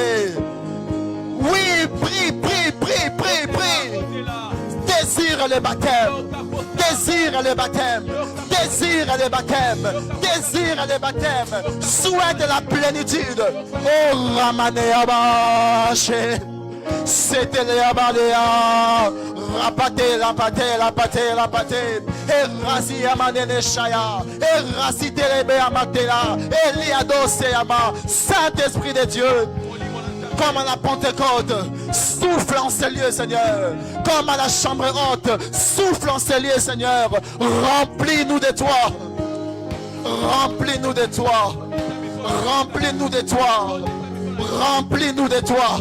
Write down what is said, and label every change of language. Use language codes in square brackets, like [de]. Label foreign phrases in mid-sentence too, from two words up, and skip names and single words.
[fr] Oui, prie, prie, prie, prie, prie. Désire le baptême. Désire le baptême. Désire le baptême. Désire le baptême. Souhaite la plénitude. Oh, Ramane abassé. C'était les abaléa. Rapate, rapate, rapate, rapate. Et rasi amanene shaya. Et rasi telebe amatela. Et liado seyama. Saint-Esprit de Dieu. Comme à la Pentecôte, souffle en ces lieux, Seigneur. Comme à la chambre haute, souffle en ces lieux, Seigneur. Remplis-nous de toi. Remplis-nous de toi. Remplis-nous de toi. Remplis-nous de toi.